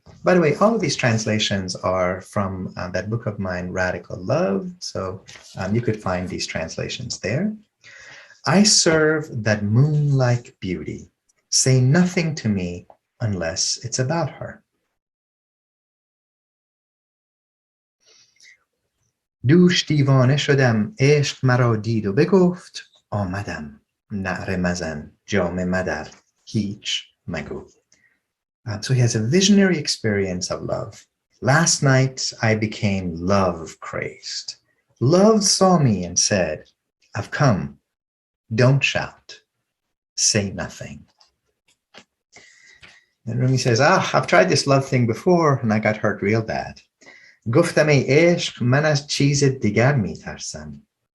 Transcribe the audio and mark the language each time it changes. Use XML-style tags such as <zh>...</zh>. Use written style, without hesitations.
<en>By the way, all of these translations are from that book of mine, Radical Love. So you could find these translations there. I serve that moon-like beauty. Say nothing to me unless it's about her.</en> <fa>دوش دیوانه شدم عشق مرا دید و بگفت آمدم نعره مزن جام مدر هیچ مگو.</fa> <en>So he has a visionary experience of love. Last night I became love crazed. Love saw me and said, I've come. Don't shout. Say nothing. And Rumi says, I've tried this love thing before and I got hurt real bad.</en> <fa>گفتم ای عشق من از چیز دیگر میترسم.</fa>